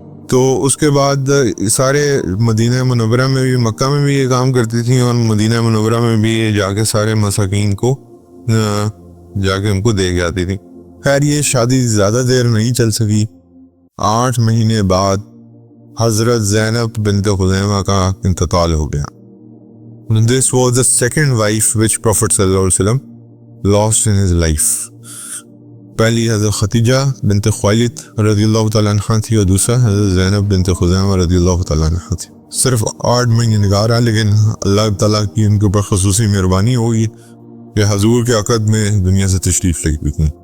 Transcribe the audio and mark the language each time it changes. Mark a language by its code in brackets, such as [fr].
[ur] تو اس کے بعد سارے مدینہ منورہ میں بھی، مکہ میں بھی یہ کام کرتی تھیں، اور مدینہ منورہ میں بھی جا کے سارے مساکین کو جا کے ان کو دے کے آتی تھی. خیر یہ شادی زیادہ دیر نہیں چل سکی. 8 مہینے بعد حضرت زینب بنت خزیمہ کا انتقال ہو گیا. [en] This was the second wife which Prophet صلی اللہ علیہ وسلم lost in his life. [ur] پہلی حضرت خدیجہ بنت خویلد رضی اللہ تعالیٰ عنہ تھی، اور دوسرا حضرت زینب بنت خزیمہ رضی اللہ تعالیٰ عنہ تھی. صرف 8 مہینے نکاح رہا، لیکن اللہ تعالیٰ کی ان کے اوپر خصوصی مہربانی ہوگی کہ حضور کے عقد میں دنیا سے تشریف لے گئی.